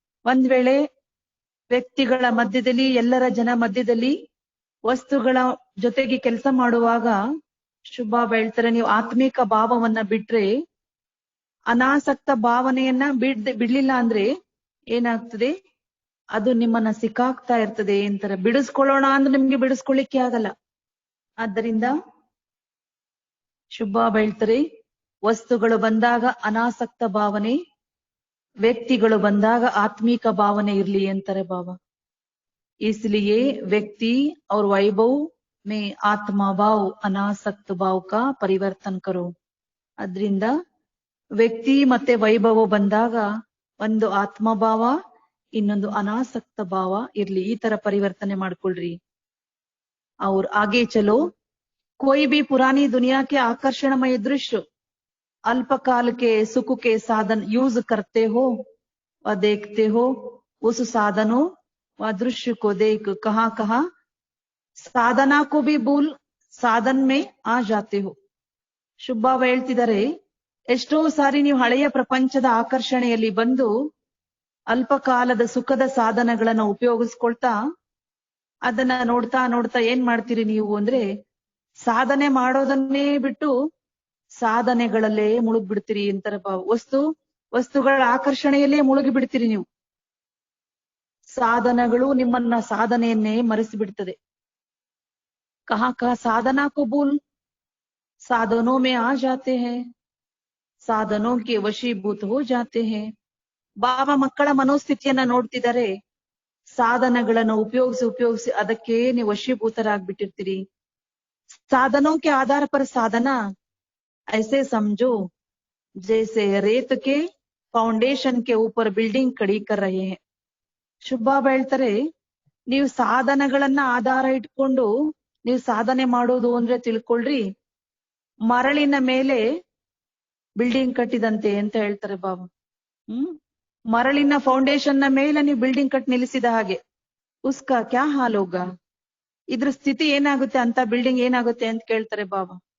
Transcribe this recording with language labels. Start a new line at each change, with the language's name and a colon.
Kannada: ಒಂದ್ ವೇಳೆ ವ್ಯಕ್ತಿಗಳ ಮಧ್ಯದಲ್ಲಿ, ಎಲ್ಲರ ಜನ ಮಧ್ಯದಲ್ಲಿ ವಸ್ತುಗಳ ಜೊತೆಗೆ ಕೆಲಸ ಮಾಡುವಾಗ ಶುಭಾಬ ಹೇಳ್ತಾರೆ, ನೀವು ಆತ್ಮಿಕ ಭಾವವನ್ನ ಬಿಟ್ರೆ, ಅನಾಸಕ್ತ ಭಾವನೆಯನ್ನ ಬಿಡ್ಲಿಲ್ಲ ಅಂದ್ರೆ ಏನಾಗ್ತದೆ, ಅದು ನಿಮ್ಮನ್ನ ಸಿಕ್ಕಾಕ್ತಾ ಇರ್ತದೆ ಅಂತಾರೆ. ಬಿಡಿಸ್ಕೊಳ್ಳೋಣ ಅಂದ್ರೆ ನಿಮ್ಗೆ ಬಿಡಿಸ್ಕೊಳ್ಳಿಕ್ಕೆ ಆಗಲ್ಲ. ಆದ್ದರಿಂದ ಶುಭಾಬ ಹೇಳ್ತಾರೆ, ವಸ್ತುಗಳು ಬಂದಾಗ ಅನಾಸಕ್ತ ಭಾವನೆ, ವ್ಯಕ್ತಿಗಳು ಬಂದಾಗ ಆತ್ಮಿಕ ಭಾವನೆ ಇರ್ಲಿ ಅಂತಾರೆ ಬಾಬಾ.
Hindi: इसलिए व्यक्ति और वैभव में आत्मा भाव अनासक्त भाव का परिवर्तन करो.
Kannada: ಅದ್ರಿಂದ ವ್ಯಕ್ತಿ ಮತ್ತೆ ವೈಭವ ಬಂದಾಗ ಒಂದು ಆತ್ಮಭಾವ, ಇನ್ನೊಂದು ಅನಾಸಕ್ತ ಭಾವ ಇರ್ಲಿ. ಈ ತರ ಪರಿವರ್ತನೆ ಮಾಡ್ಕೊಳ್ರಿ.
Hindi: और आगे चलो। कोई भी पुरानी दुनिया के आकर्षणमय दृश्य अल्पकाल के सुख के साधन यूज करते हो व देखते हो, उस साधनों व दृश्य को देख कहां कहां ಸಾಧನಾ को भी भूल ಸಾಧನ್ में आ जाते हो.
Kannada: ಶುಭಾವ ಹೇಳ್ತಿದ್ದಾರೆ, ಎಷ್ಟೋ ಸಾರಿ ನೀವು ಹಳೆಯ ಪ್ರಪಂಚದ ಆಕರ್ಷಣೆಯಲ್ಲಿ ಬಂದು ಅಲ್ಪಕಾಲದ ಸುಖದ ಸಾಧನಗಳನ್ನ ಉಪಯೋಗಿಸ್ಕೊಳ್ತಾ ಅದನ್ನ ನೋಡ್ತಾ ನೋಡ್ತಾ ಏನ್ ಮಾಡ್ತೀರಿ ನೀವು ಅಂದ್ರೆ, ಸಾಧನೆ ಮಾಡೋದನ್ನೇ ಬಿಟ್ಟು ಸಾಧನೆಗಳಲ್ಲೇ ಮುಳುಗ್ ಬಿಡ್ತೀರಿ ಅಂತಾರೆ. ವಸ್ತುಗಳ ಆಕರ್ಷಣೆಯಲ್ಲೇ ಮುಳುಗಿ ಬಿಡ್ತೀರಿ ನೀವು. ಸಾಧನಗಳು ನಿಮ್ಮನ್ನ ಸಾಧನೆಯನ್ನೇ ಮರೆಸಿ ಬಿಡ್ತದೆ.
Hindi: कहां कहां साधना को भूल साधनों में आ जाते हैं, ಸಾಧನೋ ಕೆ ವಶೀಭೂತ ಹೋ ಜಾತೆ ಹೇ.
Kannada: ಬಾಬಾ ಮಕ್ಕಳ ಮನೋಸ್ಥಿತಿಯನ್ನ ನೋಡ್ತಿದ್ದಾರೆ. ಸಾಧನಗಳನ್ನು ಉಪಯೋಗಿಸಿ ಅದಕ್ಕೆ ನೀವು ವಶೀಭೂತರಾಗ್ಬಿಟ್ಟಿರ್ತೀರಿ.
Hindi: ಸಾಧನೋ ಕೆ ಆಧಾರ ಪರ ಸಾಧನ ಐಸೆ ಸಮझो जैसे रेत के फाउंडेशन के ऊपर बिल्डिंग खड़ी कर रहे हैं.
Kannada: ಶುಭಾಬ ಹೇಳ್ತಾರೆ, ನೀವು ಸಾಧನಗಳನ್ನ ಆಧಾರ ಇಟ್ಕೊಂಡು ನೀವು ಸಾಧನೆ ಮಾಡೋದು ಅಂದ್ರೆ ತಿಳ್ಕೊಳ್ರಿ, ಮರಳಿನ ಮೇಲೆ ಬಿಲ್ಡಿಂಗ್ ಕಟ್ಟಿದಂತೆ ಅಂತ ಹೇಳ್ತಾರೆ ಬಾಬಾ. ಮರಳಿನ ಫೌಂಡೇಶನ್ ನ ಮೇಲೆ ನೀವು ಬಿಲ್ಡಿಂಗ್ ಕಟ್ ನಿಲ್ಲಿಸಿದ ಹಾಗೆ.
Hindi: ಉಸ್ಕಾ ಕ್ಯಾ ಹಾಲ್ ಹೋಗ,
Kannada: ಇದ್ರ ಸ್ಥಿತಿ ಏನಾಗುತ್ತೆ ಅಂತ, ಬಿಲ್ಡಿಂಗ್ ಏನಾಗುತ್ತೆ ಅಂತ ಕೇಳ್ತಾರೆ ಬಾಬಾ.